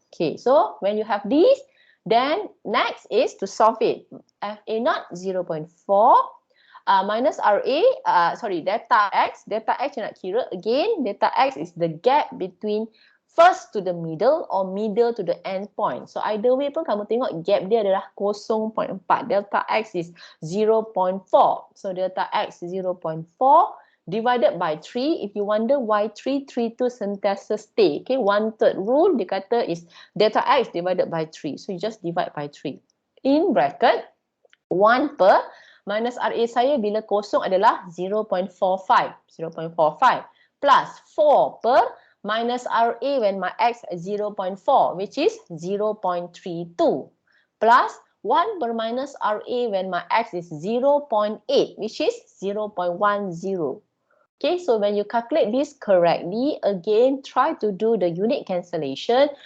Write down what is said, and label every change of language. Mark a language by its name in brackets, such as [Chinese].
[English] Okay, so when you have this, then next is to solve it. FA naught 0.4 minus RA, delta X [Malay] nak kira [English] again, delta X is the gap between first to the middle or middle to the end point. So either way [Malay] pun kamu tengok gap dia adalah 0.4. [English] Delta X is 0.4. So delta X 0.4 divided by 3. If you wonder why 3 [Malay] tu sentiasa [English] stay. Okay, 1/3 rule [Malay] dia kata [English] is delta X divided by 3. So you just divide by 3. In bracket [Malay] 1 per minus RA saya bila kosong adalah 0.45. [English] 0.45 plus 4 per minus RA when my X is 0.4 which is 0.32 plus 1 per minus RA when my X is 0.8 which is 0.10. Okay, so when you calculate this correctly, again, try to do the unit cancellation.